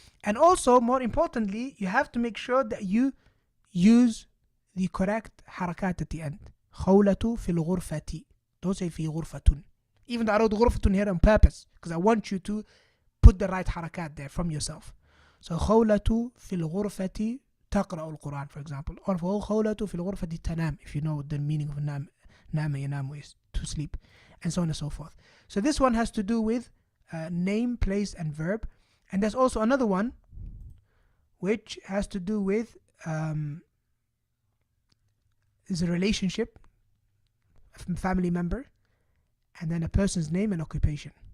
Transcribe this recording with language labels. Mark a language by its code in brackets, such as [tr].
[en] And also, more importantly, you have to make sure that you use the correct حركات at the end. [ar] خولة في الغرفة. [en] Don't say [ar] في غرفة. [en] Even though I wrote غرفة here on purpose, because I want you to put the right حركات there from yourself. [ar] So خولة في الغرفة تقرأ القرآن, [en] for example. Or [ar] خولة في الغرفة تنام, [en] if you know the meaning of نام. [ar] نام ينام [en] is to sleep. And so on and so forth. So this one has to do with name, place, and verb. And there's also another one which has to do with is a relationship, a family member, and then a person's name and occupation.